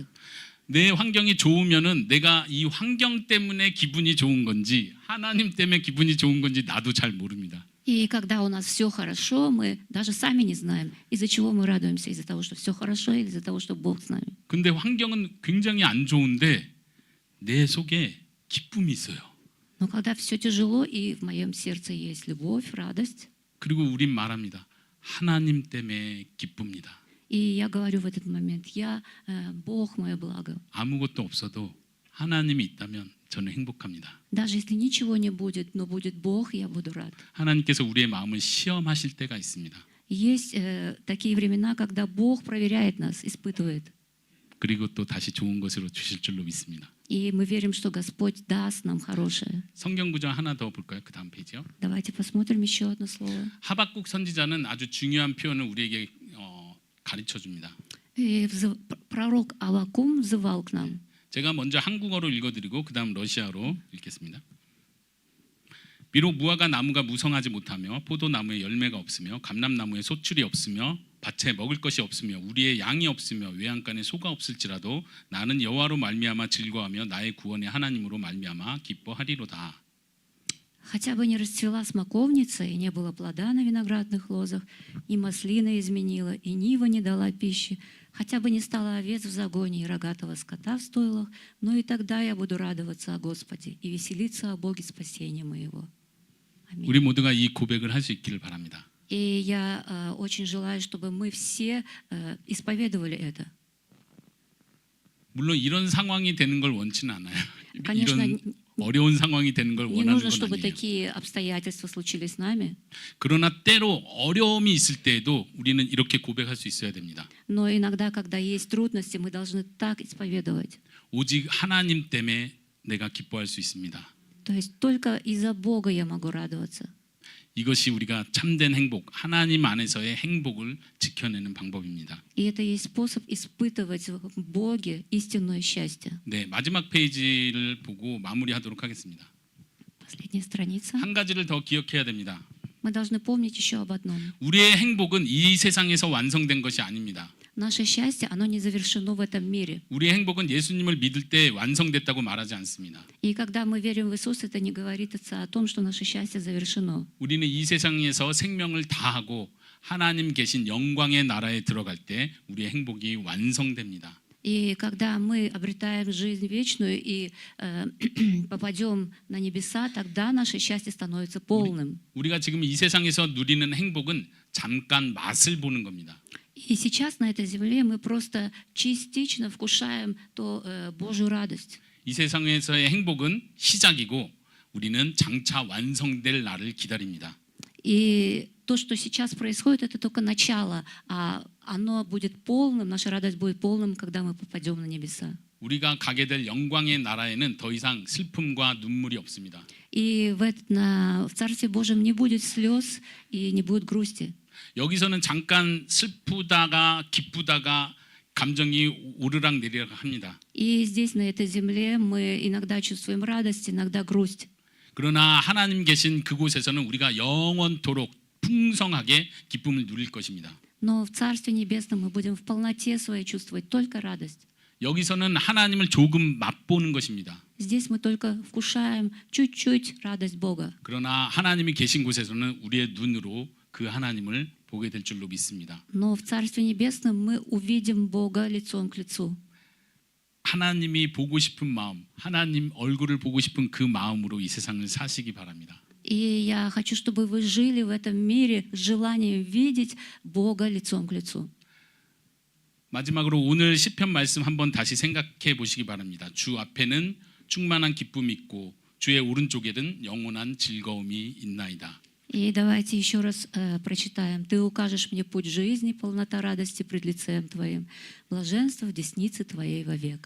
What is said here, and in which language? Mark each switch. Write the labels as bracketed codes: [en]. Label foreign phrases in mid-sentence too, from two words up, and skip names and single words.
[ko] 내 환경이 좋으면은 내가 이 환경 때문에 기분이 좋은 건지 하나님 때문에 기분이 좋은 건지 나도 잘 모릅니다. [ru] И когда у нас все хорошо, мы даже сами не знаем, из-за чего мы радуемся, из-за того, что все хорошо, или из-за того, что Бог с нами. [ko] 근데 환경은 굉장히 안 좋은데 내 속에 기쁨이 있어요. [ru] Но когда все тяжело, и в моем сердце есть любовь, радость, [ko] 그리고 우린 말합니다. 하나님 때문에 기쁩니다. [ru] и я говорю в этот момент, Бог мое благо. [ko] 아무것도 없어도 하나님이 있다면 저는 행복합니다. [ru] Даже если ничего не будет, но будет Бог, я буду рад. [ko] 하나님께서 우리의 마음을 시험하실 때가 있습니다. [ru] Есть такие времена, когда Бог проверяет нас, испытывает. [ko] 그리고 또 다시 좋은 것으로 주실 줄로 믿습니다. [ru] И мы верим, что Господь даст нам хорошее. [ko] 성경 구절 하나 더 볼까요? 그 다음 페이지요. [ru] Давайте посмотрим еще одно слово. [ko] 하박국 선지자는 아주 중요한 표현을 우리에게 가르쳐 줍니다. [ru] И пророк Авакум взывал к нам. [ko] 제가 먼저 한국어로 읽어드리고 그 다음 러시아로 읽겠습니다. 비록 무화과 나무가 무성하지 못하며 포도나무에 열매가 없으며 감람나무에 소출이 없으며 밭에 먹을 것이 없으며 우리의 양이 없으며 외양간에 소가 없을지라도 나는 여호와로 말미암아 즐거워하며 나의 구원의 하나님으로 말미암아 기뻐하리로다. [ru] Хотя бы не расцвела смоковница, и не было плода на виноградных лозах, и маслина изменила, и нива не дала пищи, хотя бы не стало овец в загоне и рогатого скота в стойлах, но и тогда я буду радоваться о Господе и веселиться о Боге спасения моего. Аминь. [ko] 우리 모두가 이 고백을 할 수 있기를 바랍니다. [ru] И я очень желаю, чтобы мы все исповедовали это. [ko] 물론 이런 상황이 되는 걸 원치는 않아요. [ru] Конечно, [ko] 이런 어려운 상황이 되는 걸 [ru] не [ko] 원하는 [ru] нужно, [ko] 건 [ru] чтобы [ko] 아니에요. [ru] такие обстоятельства случились с нами, [ko] 그러나 때로 어려움이 있을 때에도 우리는 이렇게 고백할 수 있어야 됩니다. [ru] но иногда, когда есть трудности, мы должны так исповедовать. [ko] 오직 하나님 때문에 내가 기뻐할 수 있습니다. [ru] То есть только из-за Бога я могу радоваться. [ko] 이것이 우리가 참된 행복, 하나님 안에서의 행복을 지켜내는 방법입니다. [ru] И это есть способ испытывать в Боге истинное счастье. [ko] 네, 마지막 페이지를 보고 마무리하도록 하겠습니다. [ru] Последняя страница. [ko] 한 가지를 더 기억해야 됩니다. [ru] Мы должны помнить еще об одном. [ko] 우리의 행복은 이 세상에서 완성된 것이 아닙니다. [ru] Наше счастье, оно не завершено в этом мире. [ko] 우리의 행복은 예수님을 믿을 때 완성됐다고 말하지 않습니다. [ru] И когда мы верим в Иисуса, это не говорит о том, что наше счастье завершено. [ko] 우리는 이 세상에서 생명을 다하고 하나님 계신 영광의 나라에 들어갈 때 우리의 행복이 완성됩니다. [ru] И когда мы обретаем жизнь вечную и попадем на небеса, тогда наше счастье становится полным. [ko] 우리가 지금 이 세상에서 누리는 행복은 잠깐 맛을 보는 겁니다. [ru] И сейчас на этой земле мы просто частично вкушаем ту Божью радость. [ko] 이 세상에서의 행복은 시작이고 우리는 장차 완성될 날을 기다립니다. [ru] И то, что сейчас происходит, это только начало, а оно будет полным, наша радость будет полным, когда мы попадем на небеса. [ko] 우리가 가게 될 영광의 나라에는 더 이상 슬픔과 눈물이 없습니다. [ru] И в Царстве Божьем не будет слез и не будет грусти. [ko] 여기서는 잠깐 슬프다가 기쁘다가 감정이 오르락 내리락 합니다. [ru] И здесь, на этой земле, мы иногда чувствуем радость, иногда грусть. [ko] 그러나 하나님 계신 그곳에서는 우리가 영원토록 풍성하게 기쁨을 누릴 것입니다. [ru] Но в Царстве Небесном мы будем в полноте своей чувствовать только радость. [ko] 여기서는 하나님을 조금 맛보는 것입니다. [ru] Здесь мы только вкушаем чуть-чуть радость Бога. [ko] 그러나 하나님이 계신 곳에서는 우리의 눈으로 그 하나님을 보게 될 줄로 믿습니다. [ru] Но в Царстве Небесном мы увидим Бога лицом к лицу. [ko] 하나님이 보고 싶은 마음, 하나님 얼굴을 보고 싶은 그 마음으로 이 세상을 사시기 바랍니다. [ru] И я хочу, чтобы вы жили в этом мире с желанием видеть Бога лицом к лицу. [ko] 마지막으로 오늘 시편 말씀 한번 다시 생각해 보시기 바랍니다. 주 앞에는 충만한 기쁨이 있고 주의 오른쪽에는 영원한 즐거움이 있나이다. [ru] И давайте еще раз прочитаем. «Ты укажешь мне путь жизни, полнота радости пред лицем Твоим, блаженство в деснице Твоей вовек».